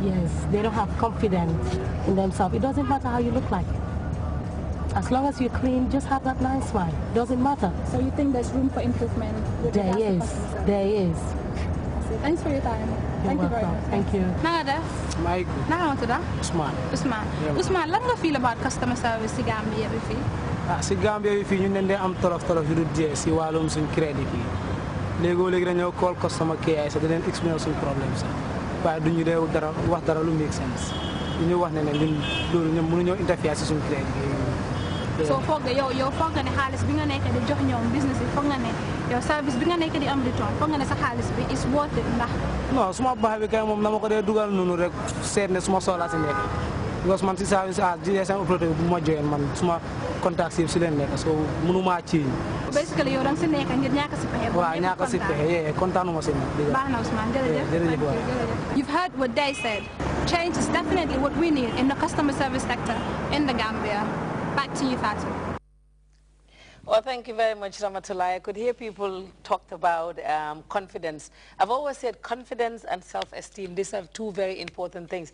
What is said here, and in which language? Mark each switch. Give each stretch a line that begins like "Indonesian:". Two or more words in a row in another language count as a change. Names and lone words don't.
English: Yes, they don't have confidence in themselves. It doesn't matter how you look like. As long as you're clean, just have that nice smile. It doesn't matter. So you think there's room for improvement? There is. There is. Thanks for your time. Thank you very much. Thank you.
Wolof: Nanga def? Mike. Nanga mo tuda? Usman. Usman.
English: Yeah. Usman,
Wolof: lan nga
English: feel about customer service
Wolof: si Gambia bi fii? Si Gambia bi fii ñu ne am tolof yu du jee si wàllum suñ crédit yi. Léegi dañoo call customer care sa daleen explain suñ problème sax. Waaye duñu dee dara wax dara lu
English: make sense.
Wolof: Ñu wax ne ñun loolu ñoom mënuñoo interfere si suñ crédit yi. So foog nga yow foog nga ne xaalis bi nga nekk di jox ñoom business yi foog nga ne yow service bi nga nekk di am return foog nga ne sa xaalis bi
English: is worth it
Wolof: ndax. Non suma baax bi kay moom dama ko dee dugal noonu rek seet ne suma soxla si nekk. Because man si service GSM operateur bu ma joxeen man suma contact si leen nekk so mënuma ci. Basically yow danga si nekk ngir ñàkk si pexe. Waaw ñàkk si pexe kontaanuma si nag. Baax na Ousmane jërëjëf.
English: You've heard what they said. Change is definitely what we need in the customer service sector in the Gambia. Back to you, Fatu. Well, thank you very much, Ramatullah. I could hear people talked about confidence. I've always said confidence and self-esteem, these are two very important things.